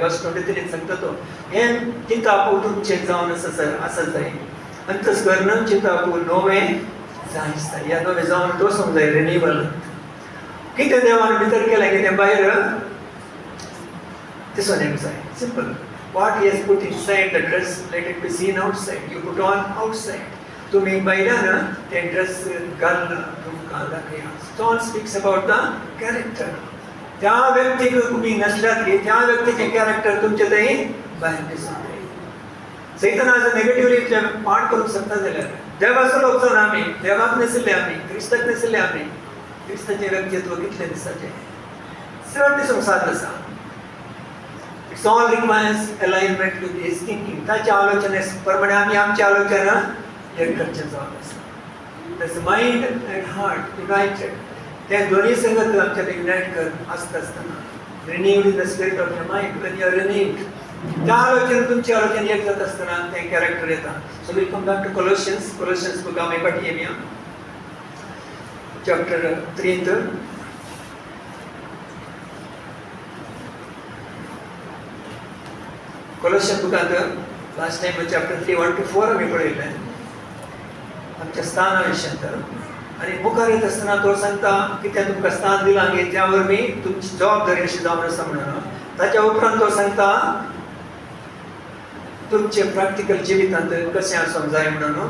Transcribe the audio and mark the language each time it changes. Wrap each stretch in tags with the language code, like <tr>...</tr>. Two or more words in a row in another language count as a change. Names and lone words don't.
<kok>वर्स 23 सांगता तो हें चिंतापू तुमचें जावन आसा जाय. अंतस्करण चिंतापू नवें जाय आसता. ह्या नवें जावन दवरूंक जाय रिन्यूवल. कितें देवान भितर केलें कितें भायर दिसून येवंक जाय. सिंपल.</kok> <en>What he has put inside the dress, let it be seen outside. You put on outside.</en> <kok>तुम्ही भायल्यान तें ड्रेस घालना तुमकां दाखया.</kok> <en>John speaks about the character.</en> <kok>त्या व्यक्तीक तुम्ही नसल्यात की त्या व्यक्तीचे कॅरेक्टर तुमचे थंय भायर दिसून येता. सैतानाचो नेगेटिव्हली पाठ करूंक शकता जाल्यार देवाचो लोक जावन आमी देवाक नशिल्ले आमी क्रिस्ताक नशिल्ले आमी क्रिस्ताचें व्यक्तित्व कितलें दिसाचें चड दिसूंक साद आसा.</kok> <en>It's all requires alignment with his thinking.</en> <kok>ताच्या आलोचने प्रमाणे आमी आमची आलोचना एक करचें जावन आसा.</kok> <en>That's mind and heart united.</en> <kok>ते दोन्ही संगत आमच्या युनाइट कर आसतना</kok> <en>renewed in the spirit of your mind. When you are renewed,</en> <kok>त्या आलोचना तुमची आलोचना एक जात आसतना तें कॅरेक्टर येता.</kok> <en>So we'll come back to Colossians book</en> <kok>आमी पाटी येवया. Chapter 3. Colossians बुकांत</kok> <en>last time chapter</en> <kok>3 1 to 4 आमी पळयलें आमच्या स्थाना विशयांत. आनी मुखार येत आसतना तो सांगता कितें तुमकां स्थान दिलां गे त्या वरवीं तुमची जबाबदारी अशी जावन आसा म्हणून. ताच्या उपरांत तो सांगता तुमचे प्रॅक्टिकल जिवितांत कशें आसूंक जाय म्हणून.</kok>